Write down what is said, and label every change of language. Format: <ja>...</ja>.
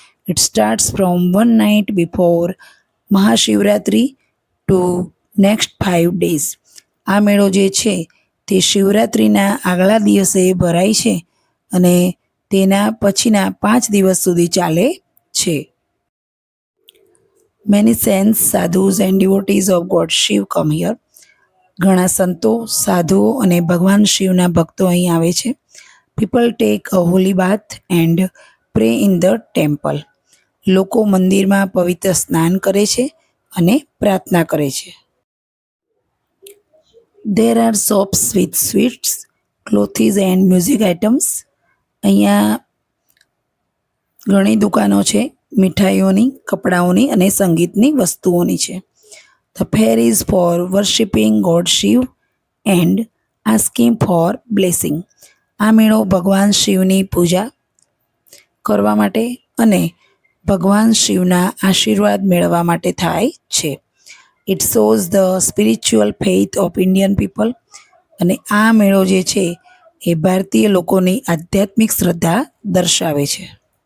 <en>It starts from 1 night before Mahashivratri to next 5 days.</en> <gu>આ મેળો જે છે તે શિવરાત્રિના આગલા દિવસે ભરાય છે અને તેના પછીના 5 દિવસ સુધી ચાલે છે.</gu> <en>Many saints, sadhus and devotees of God Shiv come here.</en> <gu>ઘણા સંતો, સાધુઓ અને ભગવાન શિવના ભક્તો અહીં આવે છે.</gu> <en>People take a holy bath and pray in the temple.</en> <gu>લોકો મંદિરમાં પવિત્ર સ્નાન કરે છે અને પ્રાર્થના કરે છે.</gu> <en>There are shops with sweets, clothes and music items.</en> <gu>અહીંયા ઘણી દુકાનો છે મીઠાઈઓની, કપડાઓની અને સંગીતની વસ્તુઓની છે.</gu> <en>The fair is for worshipping God Shiv and asking for blessing.</en> <gu>આ મેળો ભગવાન શિવની પૂજા કરવા માટે અને ભગવાન શિવના આશીર્વાદ મેળવવા માટે થાય છે.</gu> <en>It shows the spiritual faith of Indian people.</en> <gu>અને આ મેળો જે છે એ ભારતીય લોકોની આધ્યાત્મિક શ્રદ્ધા દર્શાવે છે.</gu>